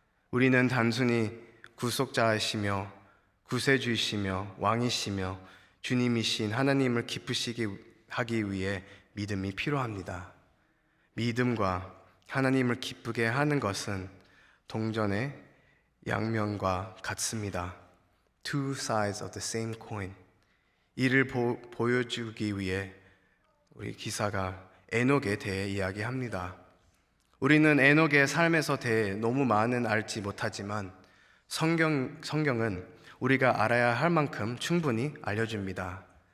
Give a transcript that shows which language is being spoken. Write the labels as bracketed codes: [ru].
[ko] 우리는 단순히 구속자이시며 구세주이시며 왕이시며 주님이신 하나님을 기쁘시게 하기 위해 믿음이 필요합니다. 믿음과 하나님을 기쁘게 하는 것은 동전의 양면과 같습니다. [en] Two sides of the same coin. [ko] 이를 보여주기 위해 우리 기사가 에녹에 대해 이야기합니다. 우리는 에녹의 삶에서 대해 너무 많은 알지 못하지만 성경은 우리가 알아야 할 만큼 충분히 알려줍니다.